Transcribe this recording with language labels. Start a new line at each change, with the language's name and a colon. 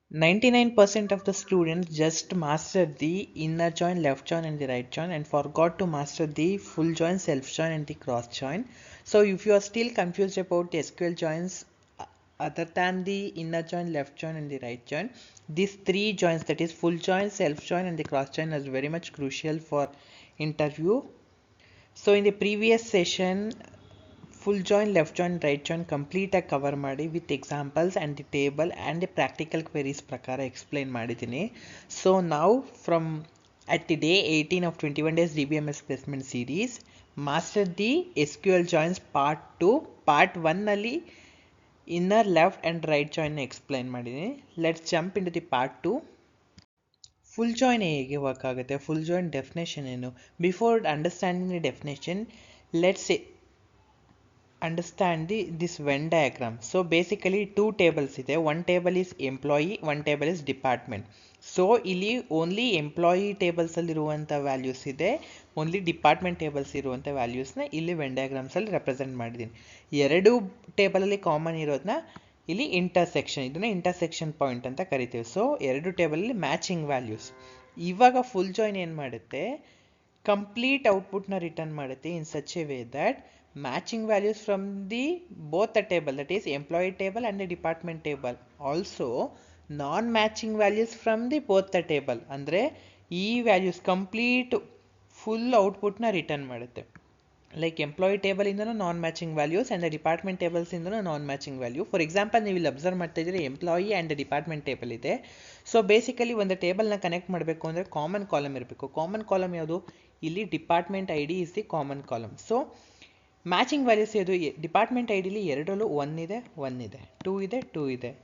English: 99% of the students just mastered the inner join, left join, and the right join, and forgot to master the full join, self join, and the cross join. So, if you are still confused about the SQL joins other than the inner join, left join, and the right join, these three joins, that is full join, self join, and the cross join, is very much crucial for interview. So, in the previous session, full join, left join, right join complete
Kannada: ಆಗಿ cover ಮಾಡಿ
English: with examples and the table and the practical queries
Kannada: ಪ್ರಕಾರ explain ಮಾಡಿದ್ದೀನಿ. So ನಾವು from
English: at the day 18 of 21 days DBMS placement series master the SQL joins part 2 part 1
Kannada: ನಲ್ಲಿ inner left and right join explain ಮಾಡಿದ್ದೀನಿ.
English: Let's jump into the part 2.
Kannada: Full join ಹೇಗೆ work ಆಗುತ್ತೆ,
English: full join
Kannada: definition ಏನು?
English: Before understanding the definition, let's understand this Venn diagram. So basically two tables ಇದೆ. One table is employee, one table is department.
Kannada: So ಇಲ್ಲಿ only employee ಟೇಬಲ್ಸಲ್ಲಿ ಇರುವಂಥ values ಇದೆ, only department tables ಇರುವಂಥ ವ್ಯಾಲ್ಯೂಸ್ನ ಇಲ್ಲಿ when ಡಯಾಗ್ರಾಮ್ಸಲ್ಲಿ represent ಮಾಡಿದ್ದೀನಿ. ಎರಡು ಟೇಬಲಲ್ಲಿ common ಇರೋದನ್ನ ಇಲ್ಲಿ ಇಂಟರ್ಸೆಕ್ಷನ್, ಇದನ್ನ ಇಂಟರ್ಸೆಕ್ಷನ್ ಪಾಯಿಂಟ್ ಅಂತ ಕರಿತೀವಿ. ಸೊ ಎರಡು ಟೇಬಲಲ್ಲಿ ಮ್ಯಾಚಿಂಗ್ ವ್ಯಾಲ್ಯೂಸ್. ಇವಾಗ ಫುಲ್ ಜಾಯಿನ್ ಏನು ಮಾಡುತ್ತೆ, ಕಂಪ್ಲೀಟ್ ಔಟ್ಪುಟ್ನ ರಿಟರ್ನ್ ಮಾಡುತ್ತೆ
English: in such a way that matching values from the both the table, that is employee table and the department table, also non matching values from the both the table,
Kannada: andre ee values complete full output na return ಮಾಡುತ್ತೆ. Like employee table ಇಂದನೂ non matching values and the department tables ಇಂದನೂ non matching value. For example ನೀವು ಇಲ್ಲಿ observe ಮಾಡ್ತಾ ಇದ್ದೀರಿ, employee and department table ಇದೆ. So basically ಒಂದು ಟೇಬಲ್ನ connect ಮಾಡಬೇಕು ಅಂದರೆ ಕಾಮನ್ ಕಾಲಮ್ ಇರಬೇಕು. ಕಾಮನ್ ಕಾಲಮ್ ಯಾವುದು? ಇಲ್ಲಿ
English: Department I D is the common column.
Kannada: So matching values ಇದು ಡಿಪಾರ್ಟ್ಮೆಂಟ್ ಐ ಡಿಲಿ ಎರಡರಲ್ಲೂ 1 ಇದೆ, 1 ಇದೆ, 2 ಇದೆ, 2 ಇದೆ.